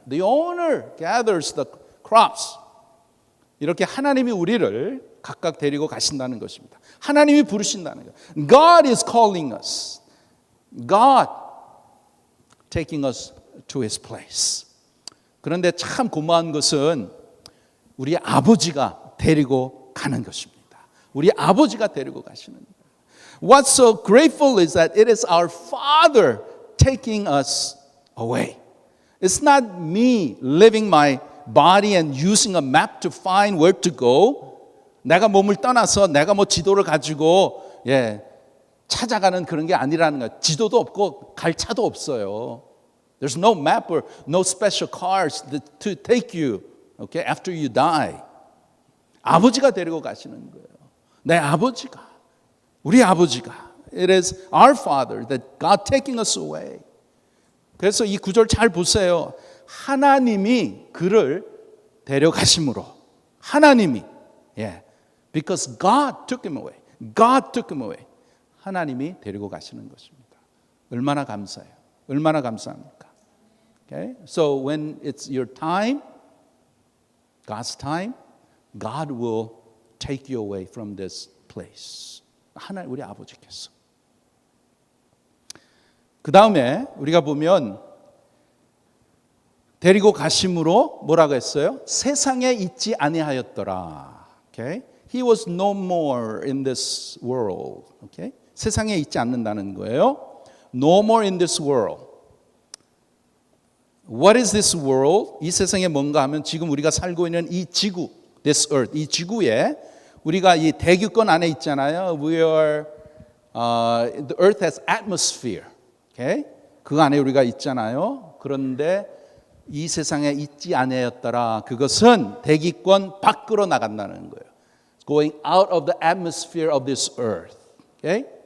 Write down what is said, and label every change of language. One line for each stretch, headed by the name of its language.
English: The owner gathers the crops.
Korean: 이렇게 하나님이 우리를 각각 데리고 가신다는 것입니다. 하나님이 부르신다는 것.
English: God is calling us. God taking us to His place.
Korean: 그런데 참 고마운 것은 우리 아버지가 데리고 가는 것입니다. 우리 아버지가 데리고 가시는 거예요.
English: What's so grateful is that it is our Father taking us away. It's not me living my body and using a map to find where to go.
Korean: 내가 몸을 떠나서 내가 뭐 지도를 가지고 찾아가는 그런 게 아니라는 거예요. 지도도 없고 갈 차도 없어요.
English: There's no map or no special cars to take you, okay, after you die.
Korean: 아버지가 데리고 가시는 거예요. 내 아버지가, 우리 아버지가.
English: It is our Father that God taking us away.
Korean: 그래서 이 구절 잘 보세요. 하나님이 그를 데려가심으로. 하나님이.
English: Because God took him away. God took him away.
Korean: 하나님이 데리고 가시는 것입니다. 얼마나 감사해요. 얼마나 감사합니까?
English: Okay? So when it's your time, God's time, God will take you away from this place.
Korean: 하나님 우리 아버지께서. 그 다음에 우리가 보면 데리고 가심으로 뭐라고 했어요? 세상에 있지 아니하였더라.
English: Okay? He was no more in this world. Okay?
Korean: 세상에 있지 않는다는 거예요.
English: No more in this world. What is this world?
Korean: 이 세상에 뭔가 하면 지금 우리가 살고 있는 이 지구,
English: this earth,
Korean: 이 지구에 우리가 이 대기권 안에 있잖아요.
English: We are, the earth has atmosphere. Okay?
Korean: 그 안에 우리가 있잖아요. 그런데 이 세상에 있지 아니하였더라. 그것은 대기권 밖으로 나간다는 거예요.
English: Going out of the atmosphere of this earth. Okay?